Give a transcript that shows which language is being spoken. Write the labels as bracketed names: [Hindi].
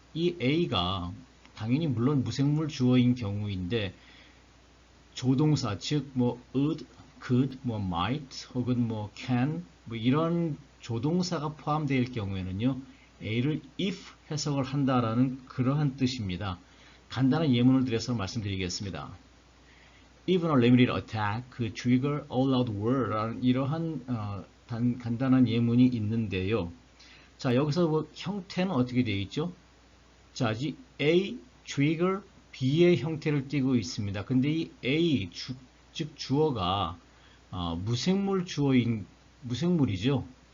[Korean] 이 A가 당연히 물론 무생물 주어인 경우인데 조동사 즉 would, could, might 혹은 can 이런 조동사가 포함되어 경우에는요. A를 if 해석을 한다라는 그러한 뜻입니다. 간단한 예문을 들여서 말씀드리겠습니다. [English] Even a limited attack could trigger all-out war라는 [Korean] 이러한 간단한 예문이 있는데요. 자, 여기서 형태는 어떻게 되어 있죠? 자, 이 A trigger B의 형태를 띠고 있습니다. 근데 이 A 즉 주어가 무생물 주어인 무생물이죠.